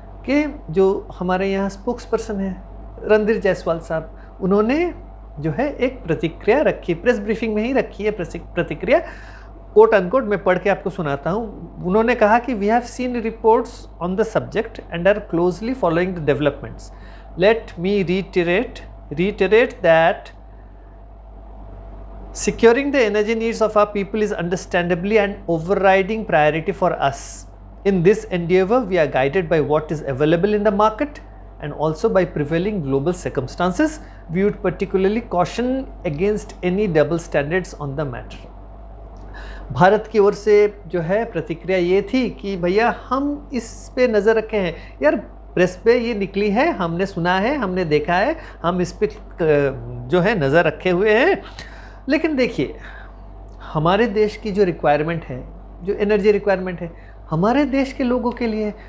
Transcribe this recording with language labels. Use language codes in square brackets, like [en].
[hi] के जो हमारे यहाँ स्पोक्स पर्सन है रणधीर जायसवाल साहब, उन्होंने जो है एक प्रतिक्रिया रखी, प्रेस ब्रीफिंग में ही रखी है प्रतिक्रिया, कोट अनकोट मैं पढ़ के आपको सुनाता हूँ। उन्होंने कहा कि [en] We have seen reports on the subject and are closely following the developments. Let me reiterate that securing the energy needs of our people is understandably an overriding priority for us. In this endeavor, we are guided by what is available in the market and also by prevailing global circumstances. We would particularly caution against any double standards on the matter. [hi] Bharat की ओर से जो है प्रतिक्रिया ये थी कि भैया हम इस पे नज़र रखे हैं, यार प्रेस पे ये निकली है, हमने सुना है, हमने देखा है, हम इस पे जो है नज़र रखे हुए हैं। लेकिन देखिए हमारे देश की जो रिक्वायरमेंट है, जो एनर्जी रिक्वायरमेंट है, हमारे देश के लोगों के लिए।